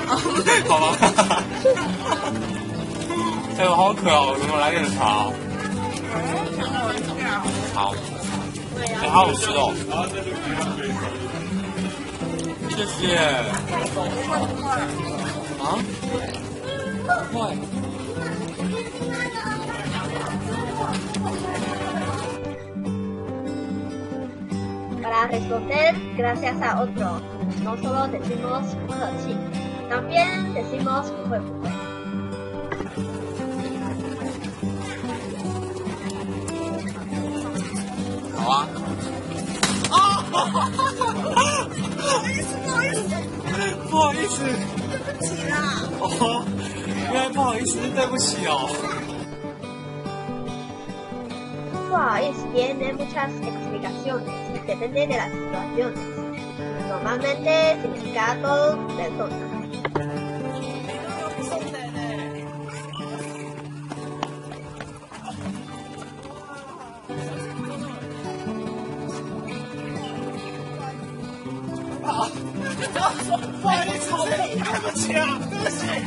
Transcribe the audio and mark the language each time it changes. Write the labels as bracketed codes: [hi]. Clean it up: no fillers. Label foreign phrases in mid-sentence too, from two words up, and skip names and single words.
[zh] 好吧。哎呦，好渴哦！我们来点茶。好。哎，好好吃哦。谢谢。啊？不会。 [es] Para responder gracias a otro, no solo decimos 不客气, también decimos [zh] 不会不会。好啊。啊！不好意思，不好意思，不好意思，对不起啦。哦，原来不好意思是对不起哦。 [es] 不好意思 tiene muchas explicaciones, depende de las situaciones. Normalmente significado persona. [zh] 不好意思，对不起啊，对不起。